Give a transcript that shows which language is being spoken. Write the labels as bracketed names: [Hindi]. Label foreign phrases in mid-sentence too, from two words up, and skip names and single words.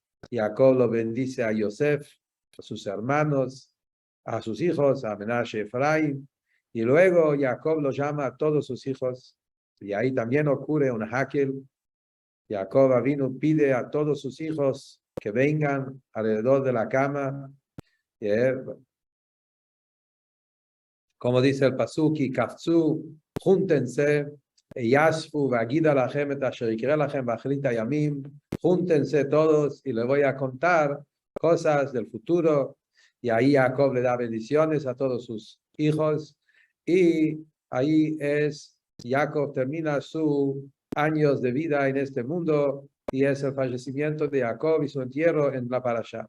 [Spanish] Jacob lo bendice a Yosef, a sus hermanos, a sus hijos, a Menashe, Efraim, y luego Jacob lo llama a todos sus hijos, y ahí también ocurre un hakel. Jacob vino, pide a todos sus hijos que vengan alrededor de la cama, como dice el Pasuki, Kafzu, júntense, [Hebrew] יאספו, ואגידה לכם, את אשר יקרא לכם באחרית הימים, [Spanish] júntense todos y le voy a contar cosas del futuro. Y ahí Jacob le da bendiciones a todos sus hijos, y ahí Jacob termina sus años de vida en este mundo, y es el fallecimiento de Jacob y su entierro en la parashá.